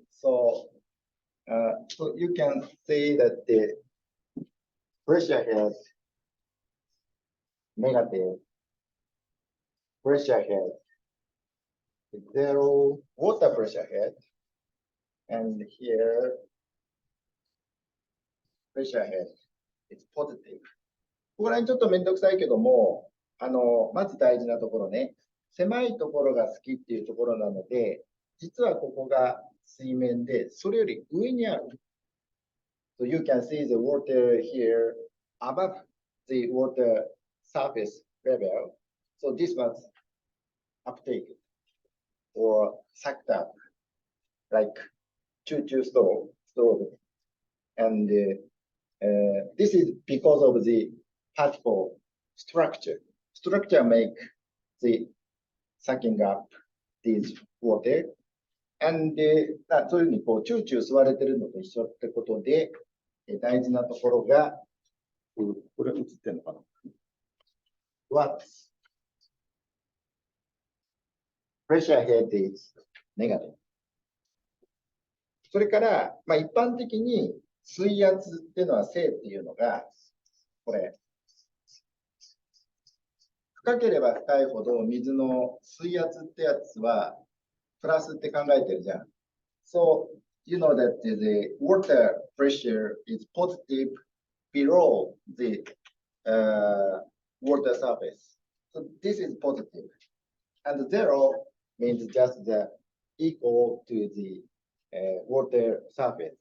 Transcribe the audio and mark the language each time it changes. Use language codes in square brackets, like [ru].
[en] So you can say that the pressure head negative, pressure head zero, water pressure head And here, pressure head is positive. [ja] ここら辺ちょっとめんどくさいけども、まず大事なところね、狭いところが好きっていうところなので、実はここが水面で、それより上にある。 [en] So you can see the water here above the water surface level. So this was uptaken or sucked up like choo-choo stove. And this is because of the particle structure. Structure make the sucking up this water. [ja] And そういうふうにこうチューチュー吸われてるのと一緒ってことで、大事なところが、これ映ってるのかな ?What? [en] Pressure head is negative. [ja] それから、一般的に水圧っていうのは正っていうのが、これ、深ければ深いほど水の水圧ってやつはプラスって考えてるじゃん。 [en] So, you know that the water pressure is positive below the water surface. So this is positive. And zero means just the equal to the water surface.